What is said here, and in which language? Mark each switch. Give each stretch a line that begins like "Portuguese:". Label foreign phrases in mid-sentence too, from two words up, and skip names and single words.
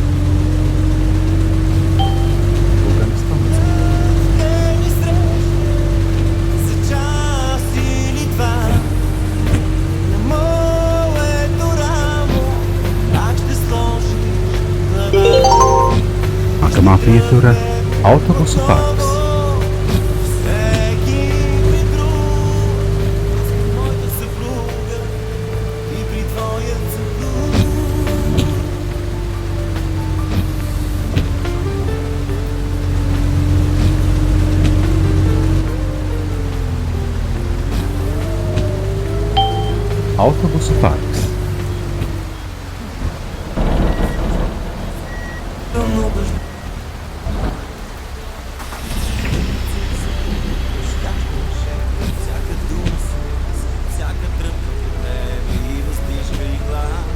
Bulgarian: Ще ни срещне за час или два на моето рамо. Как ще сложиш глава?
Latvian: Akamā pietura autobusu parks.
Bulgarian: Всеки при друг. Аз към моята съпруга и при твоя съпруг.
Latvian: Autobusu parks.
Bulgarian: Всяка дума всяка тръпка по тебе и въздишка и глас.